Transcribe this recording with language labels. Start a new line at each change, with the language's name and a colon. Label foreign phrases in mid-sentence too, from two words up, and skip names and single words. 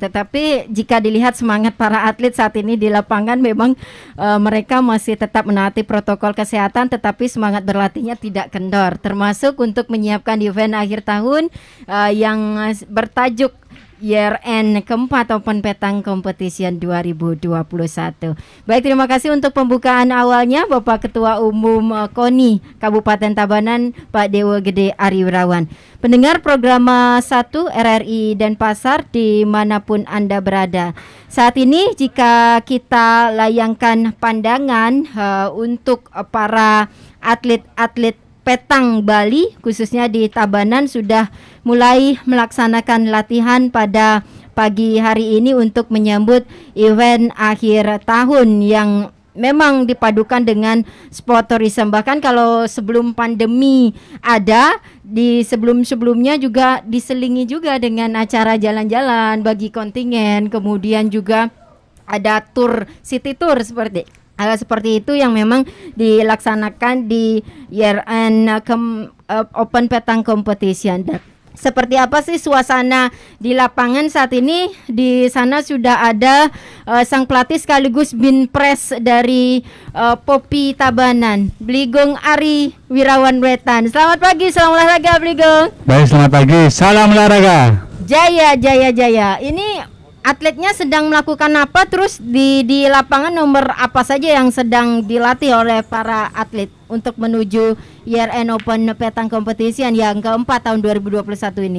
Indonesian: Tetapi jika dilihat semangat para atlet saat ini di lapangan, memang mereka masih tetap menaati protokol kesehatan, tetapi semangat berlatihnya tidak kendor. Termasuk untuk menyiapkan event akhir tahun yang bertajuk
English: Year End
Indonesian: keempat Open Petang Competition 2021. Baik, terima kasih untuk pembukaan awalnya Bapak Ketua Umum KONI Kabupaten Tabanan, Pak Dewa Gede Ariwirawan. Pendengar program 1 RRI Denpasar dimanapun Anda berada. Saat ini jika kita layangkan pandangan untuk para atlet-atlet petang Bali, khususnya di Tabanan, sudah mulai melaksanakan latihan pada pagi hari ini untuk menyambut event akhir tahun yang memang dipadukan dengan
English: sport tourism.
Indonesian: Bahkan kalau sebelum pandemi ada, di sebelum-sebelumnya juga diselingi juga dengan acara jalan-jalan bagi kontingen, kemudian juga ada tour,
English: city tour
Indonesian: seperti itu yang memang dilaksanakan di
English: year end
Indonesian: Open Petang Competition. Seperti apa sih suasana di lapangan saat ini? Di sana sudah ada sang pelatih sekaligus binpres dari Popi Tabanan, Bligong Ari Wirawan Wetan. Selamat pagi, salam olahraga Bligong. Baik, selamat pagi, salam olahraga. Jaya. Ini atletnya sedang melakukan apa? Terus di lapangan nomor apa saja yang sedang dilatih oleh para atlet untuk menuju
English: Year End
Indonesian: Open Petang Competition yang keempat tahun 2021 ini?